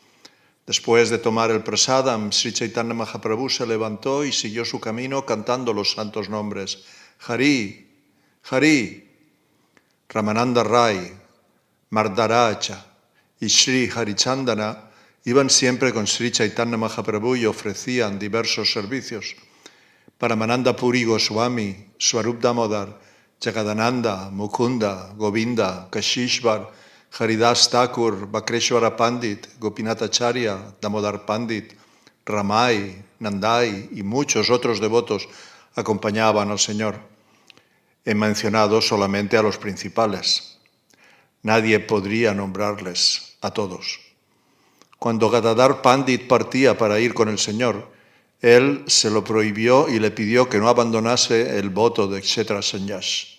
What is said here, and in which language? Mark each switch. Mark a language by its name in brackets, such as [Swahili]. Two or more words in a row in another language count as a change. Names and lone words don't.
[Spanish] Después de tomar el prasadam, Sri Chaitanya Mahaprabhu se levantó y siguió su camino cantando los santos nombres. Hari, Hari, Ramananda Rai, Mardaraja y Sri Harichandana iban siempre con Sri Chaitanya Mahaprabhu y ofrecían diversos servicios. Paramananda Puri Goswami, Swarup Damodar, Jagadananda, Mukunda, Govinda, Kashishvar, Haridas Thakur, Bakreshwara Pandit, Gopinath Acharya, Damodar Pandit, Ramai, Nandai y muchos otros devotos acompañaban al Señor. He mencionado solamente a los principales. Nadie podría nombrarles a todos. Cuando Gadadhar Pandit partía para ir con el Señor, él se lo prohibió y le pidió que no abandonase el voto de Kshetra Sannyas.